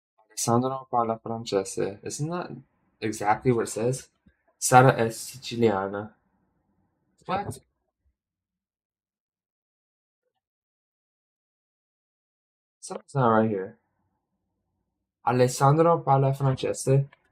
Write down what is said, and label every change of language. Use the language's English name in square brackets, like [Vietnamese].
[Italian] Alessandro parla francese. [English] Isn't that exactly what it says? [Italian] Sara è siciliana. [English] What? Something's not right here. [Italian] Alessandro parla francese.